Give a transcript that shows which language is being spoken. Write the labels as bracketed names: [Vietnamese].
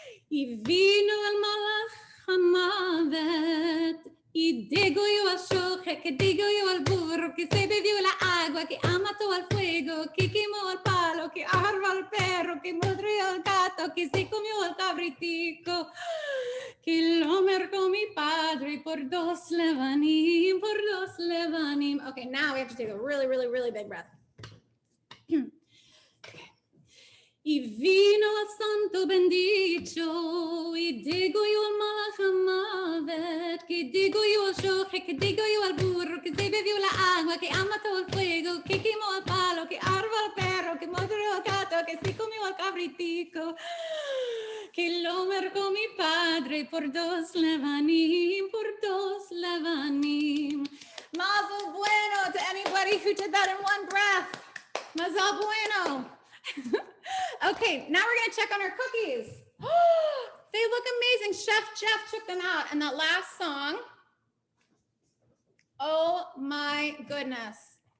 [Ladino] Y vino el malach y degolló al shochet, que degolló al burro, que se bebió la agua, que mató al fuego, que quemó al palo, que ajarvó al perro, que mordió al gato, que se comió al cabritico. Que lo mercó mi padre por 2 levanim, por 2 levanim. [English] Okay, now we have to take a really, really, really big breath. [Ladino] Y vino el santo bendito, y degolló al malach, que degolló al shochet, que degolló al burro, que se bebió la agua, que mató al fuego, que quemó al palo, que ajarvó al perro, que mordió al gato, que se comió al cabritico. Que lo mercó mi padre por 2 levanim, por 2 levanim. Mazel bueno [English] to anybody who did that in one breath. [Ladino] Mazel bueno. [English] Okay, now we're gonna check on our cookies. They look amazing. Chef Jeff took them out. And that last song, oh my goodness.